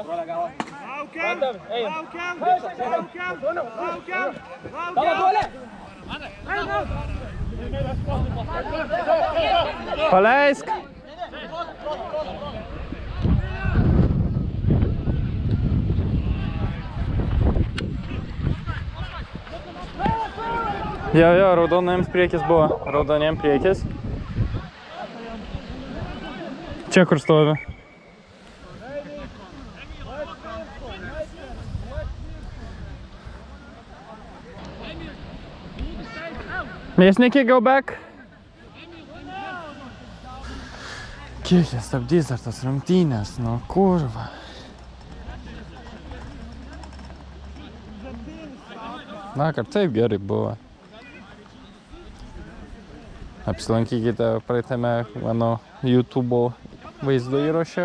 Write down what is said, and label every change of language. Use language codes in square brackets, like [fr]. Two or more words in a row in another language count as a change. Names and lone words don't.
[lt] Laukiem! Ejam! Laukiem! Laukiem! Paleisk! Jo, raudonajams priekis buvo. Raudonajam priekis. Čia kur stovi. Mėsnikiai, [en] go back. [lt] Kiek jie stabdys dar tas rungtynės, nu kurva. Vakar taip gerai buvo. Apsilankykite praeitame mano YouTube vaizdo įraše.